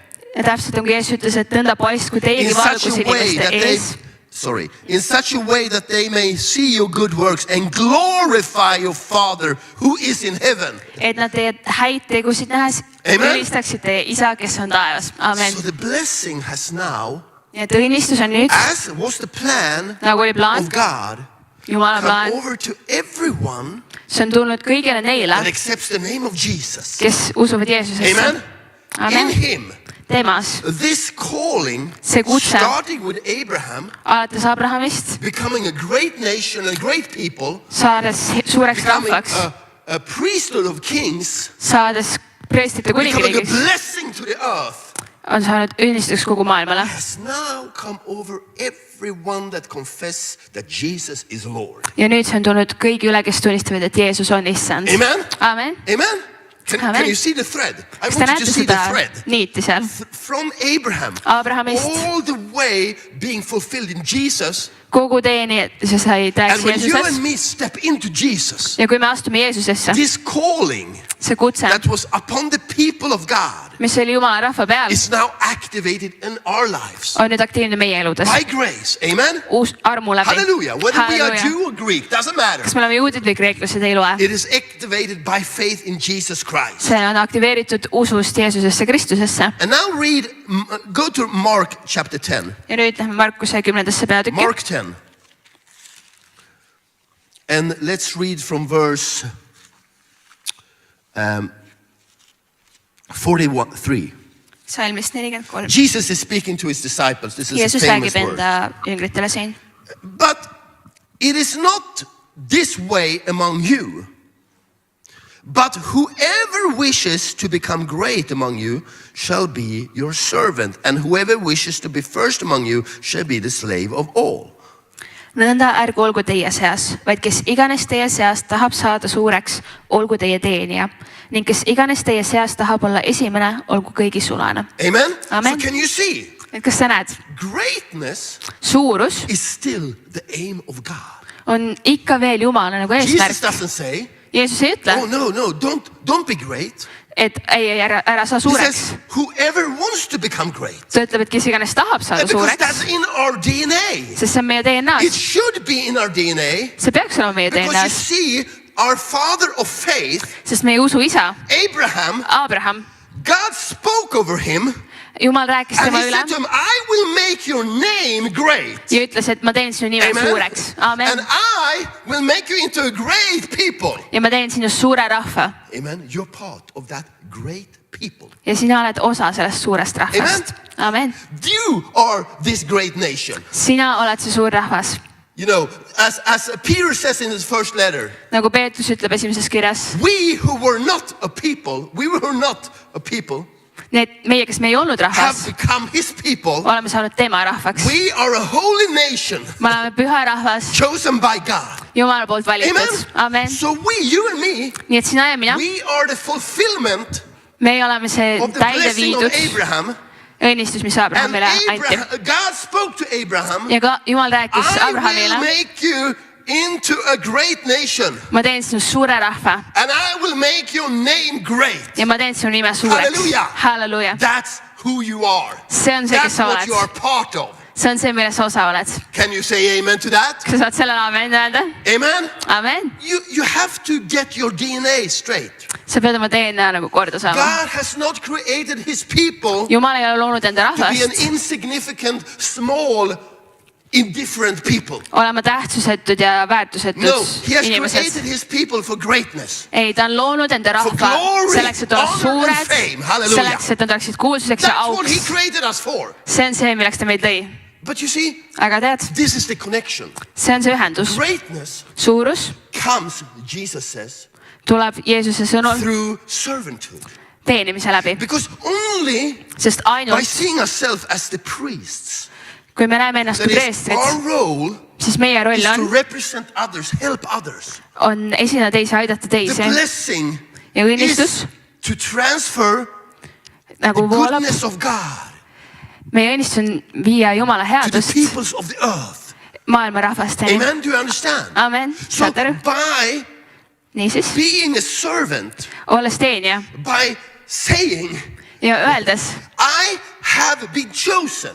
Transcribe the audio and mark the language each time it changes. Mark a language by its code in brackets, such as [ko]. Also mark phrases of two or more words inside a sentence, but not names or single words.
[et] Ja täpselt nagu Jeesus ütles, et nõnda paistku teiegi [en] in such [et] valgus [en] a way [et] inimeste [en] that they, [et] ees, [en] in such a way that they may see your good works and glorify your Father who is in heaven. [et] et nad teie häid tegusid nähes Amen. ülistaksid teie isa, kes on taevas. Amen. [en] So the blessing has now, [et] Ja õnnistus on nüüd, [en] as was the plan [et] nagu oli plaan, [en] of God, [et] Jumala [en] come [et] plaan, [en] over to everyone [et] see on tulnud kõigile neile, [en] that accepts the name of Jesus. [et] kes usuvad Jeesusesse. [en] Amen. In [et] Amen. [en] him, [et] Temas, [en] this calling, [et] see kutse, [en] starting with Abraham, [et] alates Abrahamist, [en] becoming a great nation and great people, [et] saades suureks [en] becoming [et] rahvaks, [en] a priesthood of kings, [et] saades preestrite [en] becoming a [et] kuningriigiks, [en] blessing to the earth, [et] on saanud õnnistuseks kogu maailmale. [en] has now come over everyone that confess that Jesus is Lord. [et] Ja nüüd see on tulnud kõigi üle, kes tunnistavad, et Jeesus on issand. Amen. Amen. [en] Amen. Can [et] Amen. [en] you see the thread? I [et] Kas te [en] want you [et] näete [en] to see the [et] seda [en] thread. [et] niiti seal? [en] From Abraham, [et] Abrahamist [en] all the way being fulfilled in Jesus. [et] kogu teeni, et see sai [en] And [et] tõeks [en] when you [et] Jeesuses. [en] and me step into Jesus, [et] Ja kui me astume Jeesusesse, [en] this calling [et] see kutse, [en] that was upon the people of God [et] mis oli Jumala rahva peal, [en] is now activated in our lives [et] on nüüd aktiivne meie eludes. [en] by grace. Amen. [et] Uus armu läbi. [en] Hallelujah. Whether we are [et] Halleluuja. [en] Jew or Greek, doesn't matter. [et] Kas me oleme juudid või kreeklased, ei loe. [en] It is activated by faith in Jesus Christ. [et] See on aktiveeritud usust Jeesusesse Kristusesse. [en] And now go to Mark chapter 10. [et] Ja nüüd lähme Markuse 10. peatükki. [en] Mark 10. And let's read from verse 43. [et] Salmist 43. [en] Jesus is speaking to his disciples. This is [et] Jeesus [en] a famous [et] räägib [en] word. [et] enda jüngritele siin. [en] But it is not this way among you. But whoever wishes to become great among you shall be your servant. And whoever wishes to be first among you shall be the slave of all. [et] Nõnda ärgu olgu teie seas, vaid kes iganes teie seas tahab saada suureks, olgu teie teenija. Ning kes iganes teie seas tahab olla esimene, olgu kõigi sulane. Amen? Amen. [en] So can you see? [et] Et kas sa näed? [en] Greatness [et] Suurus [en] is still the aim of God. [et] on ikka veel Jumala nagu [en] Jesus [et] eesmärk. [en] doesn't say, [et] Jeesus ei ütle, [en] oh no, don't be great. [et] et ei, ära saa [en] He [et] suureks. [en] says, whoever wants to become great. [et] Ta ütleb, et kes iganes tahab saada [en] Because [et] suureks, [en] that's in our DNA. [et] sest see on meie [en] It [et] DNA-s. [en] should be in our DNA. [et] See peaks olema meie [en] Because you [et] DNA-s, [en] see, our father of faith, [et] sest meie usu isa, [en] Abraham, [et] Abraham, [en] God spoke over him [et] Jumal rääkis [en] and [et] tema [en] he [et] üle [en] said to him, I will make your name great. [et] ja ütles, et ma teen sinu nime Amen. suureks. Amen. [en] And I will make you into a great people. [et] Ja ma teen sinust suure rahva. Amen. [en] You're part of that great people. [et] Ja sina oled osa sellest suurest rahvast. Amen. [en] You are this great nation. [et] Sina oled see suur rahvas. [en] You know, as Peter says in his first letter, [et] nagu Peetrus ütleb esimeses kirjas, [en] we who were not a people, [et] need meie, kes me ei olnud [en] have [et] rahvas, [en] become his people. [et] oleme saanud tema rahvaks. [en] We are a holy nation, [et] me oleme püha rahvas, [en] chosen by God. [et] Jumala poolt valitud. Amen. Amen. [en] So you and me, [et] nii et sina ja mina, [en] we are the fulfillment [et] meie oleme see [en] of the [et] täide [en] blessing of [et] viidud [en] Abraham. [et] õnnistus, mis [en] And [et] Abrahamile anti. [en] God spoke to Abraham, [et] Ja ka Jumal rääkis [en] I will [et] Abrahamile, [en] make you into a great nation. [et] ma teen sinust suure rahva [en] And I will make your name great. [et] ja ma teen sinu nime suureks. Halleluuja. Halleluuja. [en] That's who you are. [et] See on see, kes [en] That's [et] sa [en] what you are [et] oled. [en] part of. [et] See on see, milles sa osa oled. [en] Can you say amen to that? [et] Kas sa saad sellele amen öelda? Amen? Amen. [en] You have to get your DNA straight. [et] Sa pead oma DNA nagu korda saama. [en] God has not created his people [et] Jumal ei ole loonud enda [en] to be an [et] rahvast [en] insignificant, small, indifferent people. [et] olema tähtsusetud ja väärtusetud [en] No, he has [et] inimesed. [en] created his people for greatness. [et] Ei, ta on loonud enda rahva [en] glory, [et] selleks, et olla [en] honor and [et] suured, [en] fame. Halleluja. [et] selleks, et nad oleksid kuulsuseks ja [en] That's what he [et] auks. [en] created us for. [et] See on see, milleks ta meid lõi. [en] But you see, [et] Aga tead, [en] this is the connection. [et] see on see ühendus. [en] Greatness [et] Suurus [en] comes, Jesus says, [et] tuleb Jeesuse sõnul [en] through servanthood. [et] teenimise läbi. [en] Because only [et] Sest [en] by [et] ainult, [en] seeing ourselves as the priests, [et] kui me näeme ennast [en] that [et] kui [en] is [et] preestrid, [en] our role [et] siis meie roll [en] is to [et] on [en] represent others, help others. [et] esineda teisi, aidata [en] The [et] teisi. [en] blessing [et] Ja õnnistus [en] is to transfer the [et] nagu voolab. [en] goodness of God [et] Meie õnnistus on viia Jumala [en] to the [et] headust [en] peoples of the earth. [et] maailma rahvasteni. [en] Amen? Do you understand? [et] Amen. [en] So [et] Saad aru? [en] by [et] Niisiis, [en] being a servant, [et] olles teenija [en] by saying, [et] ja öeldes, [en] I have been chosen,